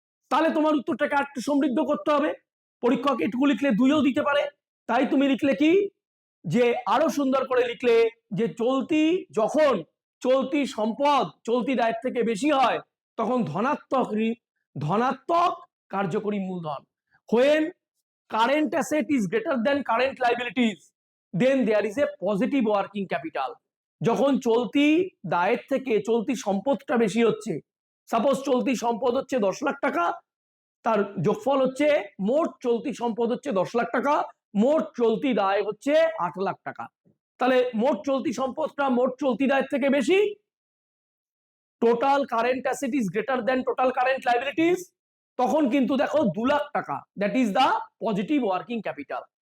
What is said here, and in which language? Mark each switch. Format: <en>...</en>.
<bn>তাহলে তোমার উত্তরটাকে আরেকটু সমৃদ্ধ করতে হবে, পরীক্ষক এটুকু লিখলে 2ও দিতে পারে, তাই তুমি লিখলে কি, যে আরো সুন্দর করে লিখলে যে যখন চলতি সম্পদ চলতি দায়ের থেকে বেশি হয়, তখন ধনাত্মক কার্যকরী মূলধন।</bn> <en>when current asset is greater than current liabilities, then there is a positive working capital.</en> <bn>যখন চলতি দায়ের থেকে চলতি সম্পদটা বেশি হচ্ছে, সাপোজ চলতি সম্পদ হচ্ছে 10 লাখ টাকা, তার যোগফল হচ্ছে মোট চলতি সম্পদ হচ্ছে 10 লাখ টাকা, মোট চলতি দায় হচ্ছে 8 লাখ টাকা। তাহলে মোট চলতি সম্পদটা মোট চলতি দায়ের থেকে বেশি,</bn> <en>total current asset is greater than total current liabilities,</en> <bn>তখন কিন্তু দেখো 2 লাখ টাকা,</bn> <en>That is the positive working capital.</en>